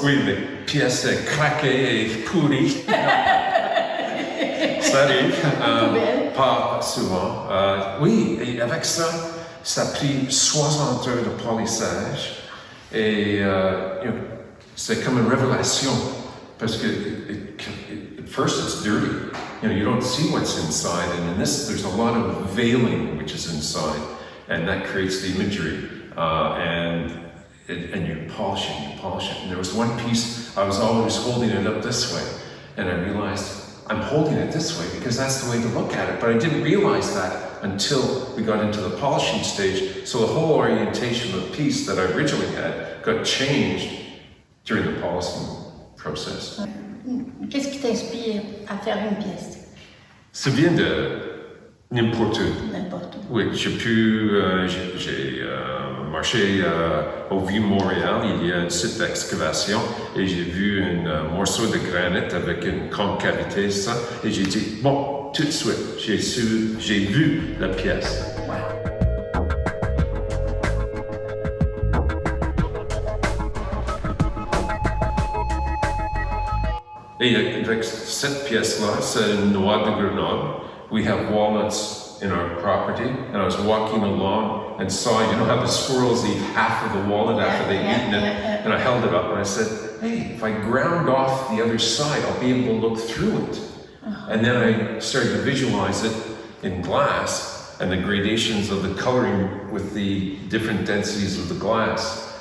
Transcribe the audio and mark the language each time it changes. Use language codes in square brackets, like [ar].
[fr] Oui, les pièces craquées et pourries. Ça arrive, pas souvent. Oui, et avec ça, ça a pris 60 heures de polissage. Et c'est comme une révélation. Parce que, [en] at first it's dirty. You don't see what's inside. And in this, there's a lot of veiling which is inside. And that creates the imagery. And you polish it. And there was one piece, I was always holding it up this way. And I realized, I'm holding it this way because that's the way to look at it. But I didn't realize that until we got into the polishing stage. So the whole orientation of the piece that I originally had got changed during the polishing process. [fr] Qu'est-ce qui t'inspire à faire une pièce? Ça vient de n'importe où. N'importe où. Oui, j'ai marché au Vieux-Montréal, il y a un site d'excavation et j'ai vu un morceau de granit avec une concavité, ça, et j'ai dit, bon, tout de suite, j'ai vu la pièce. Et avec cette pièce-là, c'est une noix de Grenoble. [en] We have walnuts in our property, and I was walking along and saw, you know how the squirrels eat half of the walnut after they've eaten it? And I held it up and I said, hey, if I ground off the other side, I'll be able to look through it. And then I started to visualize it in glass and the gradations of the coloring with the different densities of the glass.